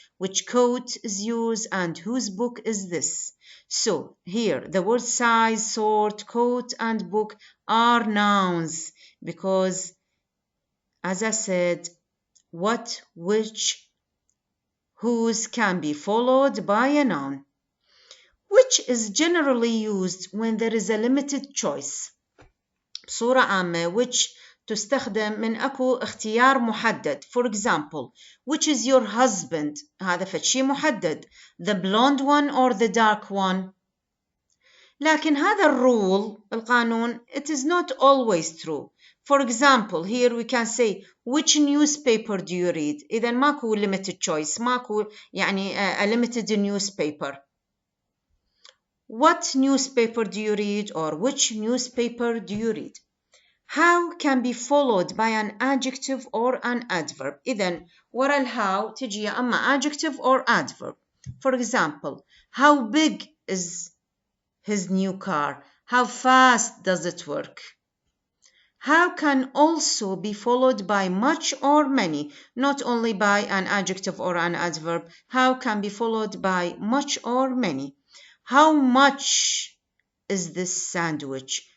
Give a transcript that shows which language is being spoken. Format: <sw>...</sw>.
<en>Which coat is yours? And whose book is this? So here, the word size, sort, coat, and book are nouns because, as I said, what, which, whose can be followed by a noun, which is generally used when there is a limited choice.</en> <ar>بصورة عامة which تستخدم من أكو اختيار محدد.</ar> <en>For example, which is your husband؟</en> <ar>هذا فشي محدد.</ar> <en>The blonde one or the dark one؟</en> <ar>لكن هذا القانون</ar> <en>it is not always true. For example, here we can say which newspaper do you read؟</en> <ar>إذا ماكو</ar> <en>limited choice،</en> <ar>ماكو يعني</ar> <en>a limited newspaper. What newspaper do you read or which newspaper do you read? How can be followed by an adjective or an adverb.</en> <ar>إذن ورا الهاو تجي أما</ar> <en>adjective or adverb. For example, how big is his new car? How fast does it work? How can also be followed by much or many, not only by an adjective or an adverb. How can be followed by much or many. How much is this sandwich?</en>